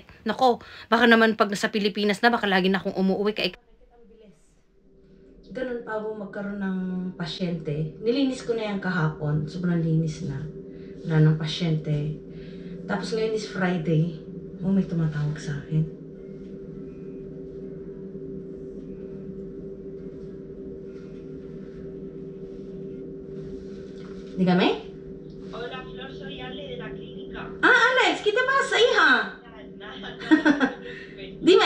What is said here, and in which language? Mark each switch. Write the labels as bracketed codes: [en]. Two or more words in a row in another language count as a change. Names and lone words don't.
[tl] Nako, baka naman pag nasa Pilipinas na, baka lagi na akong umuwi, kaikit. Ganun pa ako magkaroon ng pasyente. Nilinis ko na yan kahapon. Sobrang linis na. Wala ng pasyente. Tapos ngayon [en] is Friday. [tl] May tumatawag sa akin. [es] Dígame. Hola, Flor, soy Ale de la clínica. Alex, ¿qué te pasa, hija? Nada. Dime.